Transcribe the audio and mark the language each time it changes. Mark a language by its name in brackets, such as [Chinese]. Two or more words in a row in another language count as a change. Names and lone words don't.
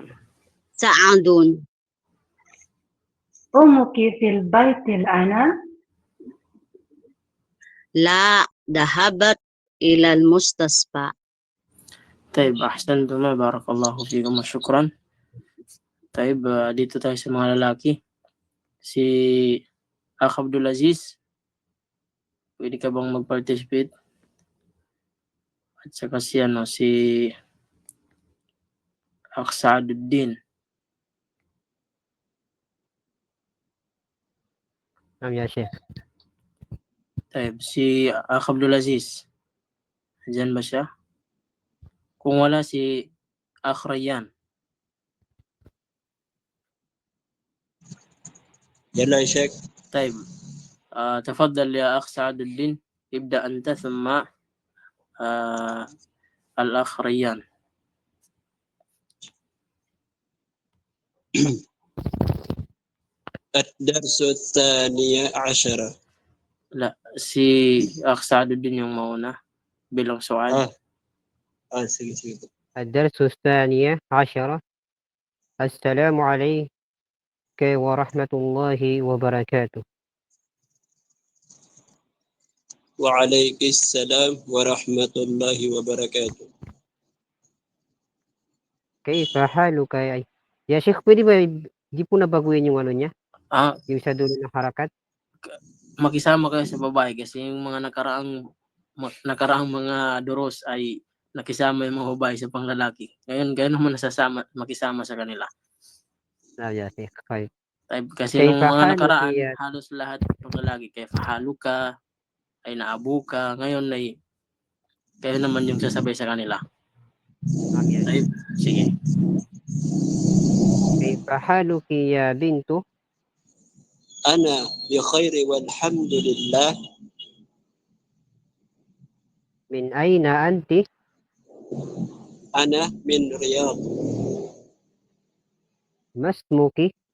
[Arabic] سعد. أمك في البيت الآن؟ لا ذهبت إلى المستشفى. طيب أحسنتما بارك الله فيكم وشكرا. [Filipino] طيب dito tayo sa mga lalaki. Si Akh Abdul Aziz, pwede ka bang mag-participate? At saka si Akh Saaduddin. [Arabic] نعم يا شيخ. [Filipino] طيب si Akh Abdul Aziz, dyan ba siya? Kung wala, si Akh Rayyan. [Arabic] يلا يا شيخ. طيب تفضل يا أخ سعد الدين، ابدأ أنت ثم الأخ ريان. الدرس الثاني عشر. [Filipino] لا, si Akh Sa'd din yung mauna bilang sual. sige, sige. [Arabic] الدرس الثاني عشر. السلام عليك ورحمة الله وبركاته. وعليك السلام ورحمة الله وبركاته. كيف حالك يا شيخ؟ [Filipino] pwede ba di po nabaguhin yung ano niya? Yung sa dulo ng harakat? Makisama kayo sa babae kasi yung mga nakaraang mga duros ay nakisama yung mga babae sa panglalaki. Ngayon naman makisama sa kanila. [Arabic] يا شيخ طيب. [Filipino] Kasi nung mga nakaraan, halos lahat panglalaki. Kaya fahaluka, ay naabuka. Ngayon ay kayo naman yung sasabay sa kanila. Ay, sige. [Arabic] كيف حالك يا بنت؟ أنا بخير والحمد لله. من أين أنت؟ أنا من رياض. ما اسمك؟